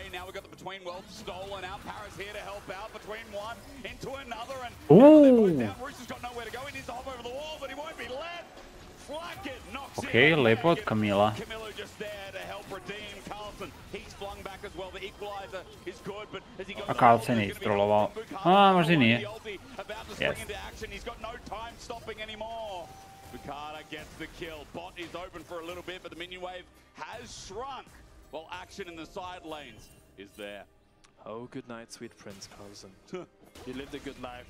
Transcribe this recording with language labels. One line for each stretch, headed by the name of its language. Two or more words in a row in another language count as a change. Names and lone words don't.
English: Now we've got the Between Worlds stolen out. Paris here to help out between one into another, and down. Rooster's got nowhere to go. He needs to hop over the wall, but he won't be let. Blackett knocks
Serbian: Okay, lepo od Camila.
English: Camilo just there to help redeem Carlson. He's flung back as well. The equalizer is good, but as he goes
Serbian: A Carlson je istrollovao. A, možda i nije.
English: Yes. He's got no time stopping anymore. Bukata gets the kill. Bot is open for a little bit, but the minion wave has shrunk, while action in the side lanes is there. Oh, good night, sweet Prince Carlson. You lived a good life.